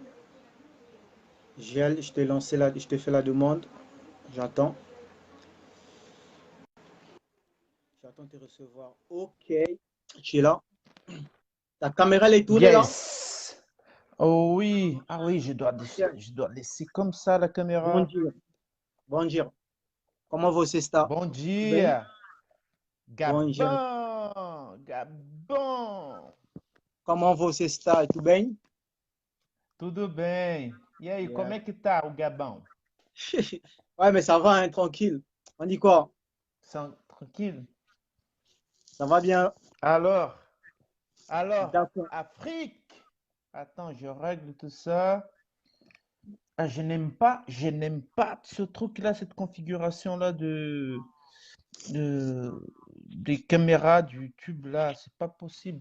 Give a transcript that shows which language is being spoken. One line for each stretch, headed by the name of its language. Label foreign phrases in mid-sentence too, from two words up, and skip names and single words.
French: Gel, je t'ai lancé là, je t'ai fait la demande. J'attends. J'attends de te recevoir. Ok. Tu es là. Ta caméra, elle est tournée là? Yes. Oh oui. Ah oui, je dois laisser comme ça la
Portuguese: Bom
French: caméra.
Portuguese: dia. Bom dia. Comment você está? Bom Tudo bem? dia. Bom dia. Gabão. Gabão. Comment você está? Tudo bem? Tudo bem. E aí, como Yeah. é que tá o Gabão?
French: Ouais, mais ça va, hein, tranquille. On dit quoi? Tranquille? Ça va bien? Alors, D'accord. Afrique. Attends, je règle tout ça. Ah, je n'aime pas ce truc-là, cette configuration-là de, des caméras du YouTube là, c'est pas possible.